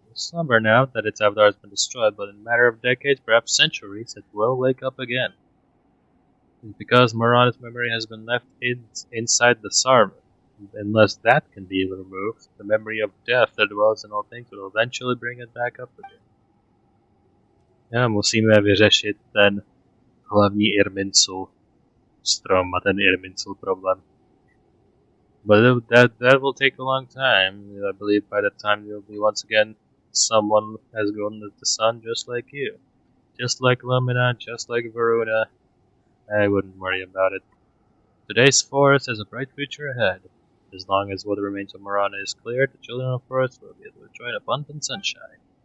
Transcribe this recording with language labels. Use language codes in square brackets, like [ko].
[en] slumber now that its avatar has been destroyed, but in a matter of decades, perhaps centuries, it will wake up again. It's because Marana's memory has been left inside the Sarma. Unless that can be removed, the memory of death that dwells in all things will eventually bring it back up again. [cs] Já musíme vyřešit ten hlavní Irminsul strom a ten Irminsul problém. [en] But that will take a long time. I believe by that time there will be once again someone has gone to the sun just like you. Just like Lumina, just like Varuna. I wouldn't worry about it. Today's forest has a bright future ahead. As long as what remains of Marana is cleared, the children of the forest will be able to enjoy abundant sunshine.